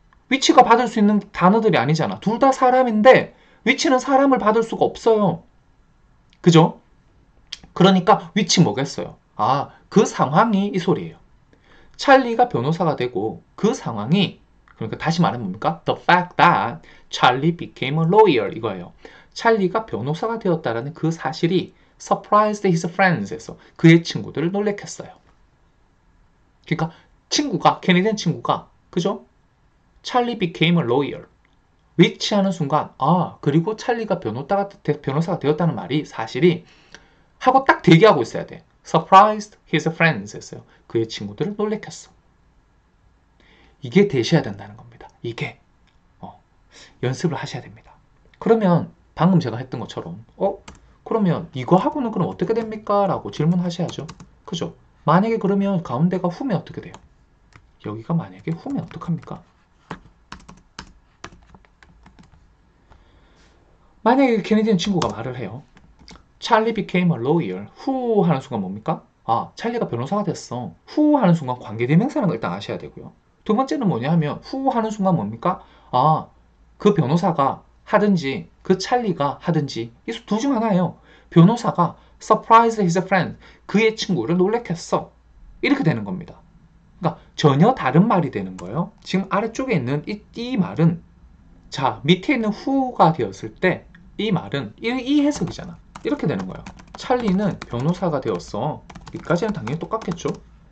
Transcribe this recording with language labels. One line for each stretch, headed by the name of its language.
Korean: which가 받을 수 있는 단어들이 아니잖아. 둘 다 사람인데 which는 사람을 받을 수가 없어요. 그죠? 그러니까 which 뭐겠어요? 아, 그 상황이 이 소리예요. 찰리가 변호사가 되고 그 상황이, 그러니까 다시 말하면 뭡니까?
English: The fact that Charlie became a lawyer
Korean: 이거예요. 찰리가 변호사가 되었다라는 그 사실이
English: surprised his friends
Korean: 에서 그의 친구들을 놀래켰어요. 그러니까 친구가, 캐네디언 친구가, 그죠?
English: Charlie became a lawyer.
Korean: which 하는 순간, 아, 그리고 찰리가 변호사가 되었다는 말이 사실이 하고 딱 대기하고 있어야 돼.
English: surprised his friends
Korean: 했어요. 그의 친구들을 놀래켰어. 이게 되셔야 된다는 겁니다. 이게 연습을 하셔야 됩니다. 그러면 방금 제가 했던 것처럼 그러면 이거하고는 그럼 어떻게 됩니까? 라고 질문하셔야죠. 그죠? 만약에 그러면 가운데가 후면 어떻게 돼요? 여기가 만약에 후면 어떡합니까? 만약에 캐네디언 친구가 말을 해요.
English: Charlie became a lawyer.
Korean: who 하는 순간 뭡니까? 아, 찰리가 변호사가 됐어. who 하는 순간 관계대명사라는 걸 일단 아셔야 되고요. 두 번째는 뭐냐 하면 who 하는 순간 뭡니까? 아, 그 변호사가 하든지 그 찰리가 하든지 이 둘 중 하나예요. 변호사가
English: surprised his friend.
Korean: 그의 친구를 놀래켰어. 이렇게 되는 겁니다. 그러니까 전혀 다른 말이 되는 거예요. 지금 아래쪽에 있는 이 말은, 자, 밑에 있는 who가 되었을 때 이 말은 이 해석이잖아. 이렇게 되는 거예요. 찰리는 변호사가 되었어. 여기까지는 당연히 똑같겠죠.